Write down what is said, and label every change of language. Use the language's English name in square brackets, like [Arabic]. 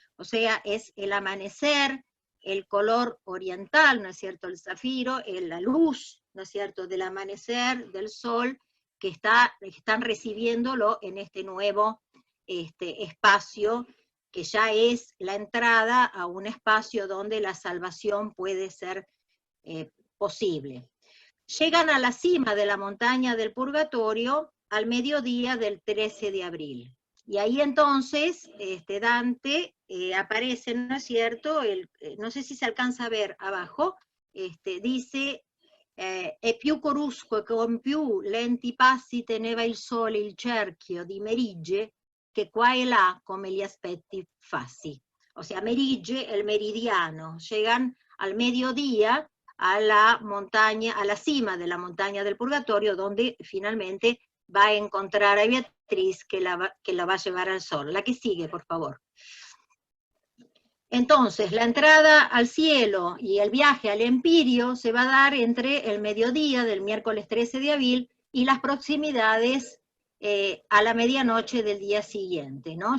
[Spanish] O sea, es el amanecer, el color oriental, ¿no es cierto?, el zafiro, la luz, ¿no es cierto?, del amanecer, del sol, que están recibiéndolo en este nuevo espacio, que ya es la entrada a un espacio donde la salvación puede ser posible. Llegan a la cima de la montaña del Purgatorio al mediodía del 13 de abril. Y ahí entonces Dante aparece, ¿no es cierto? No sé si se alcanza a ver abajo, dice [Italian] «E più corusco e con più lenti passi teneva il sole il cerchio di Merige, che qua e là come gli aspetti fassi». [Spanish] O sea, Merige, el meridiano. Llegan al mediodía a la montaña, a la cima de la montaña del Purgatorio, donde finalmente va a encontrar a Beatriz, que la va a llevar al sol. La que sigue, por favor. Entonces, la entrada al cielo y el viaje al Empirio se va a dar entre el mediodía del miércoles 13 de abril y las proximidades a la medianoche del día siguiente, ¿no?